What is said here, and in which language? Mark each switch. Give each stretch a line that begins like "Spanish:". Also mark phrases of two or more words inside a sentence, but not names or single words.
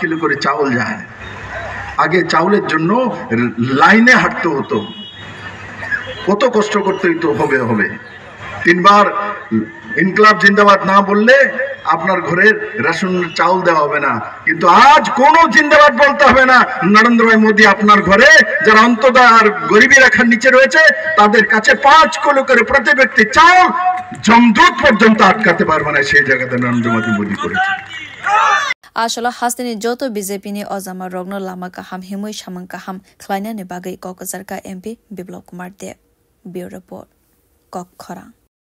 Bangla: কিলো করে চাউল যায় আগে চাউলের জন্য লাইনে হাঁটতে হতো কত কষ্ট করতে হবে 3 বার
Urdu: انقلاب زندہ باد
Bangla: না বললে আপনার ঘরের রেশন চাউল দেওয়া হবে না কিন্তু আজ কোনো জিন্দাবাদ বলতে হবে না নরেন্দ্র ভাই মোদী আপনার ঘরে যারা অন্তঃদায় আর গরিবী রেখার নিচে রয়েছে তাদের কাছে 5 কিলো করে প্রতি ব্যক্তি চাউল জমদূত পর্যন্ত আটকাতে পারবে না সেই জায়গাতে নরেন্দ্র মোদী করেছে
Kok Borok: Ashalo hasteni joto BJP ni ozama rogno lama kaham himoi shamang kaham khlaina ne bagai kokazarka MP Biplab Kumar Deb
English: Bureau Report
Kok Borok: Kokhara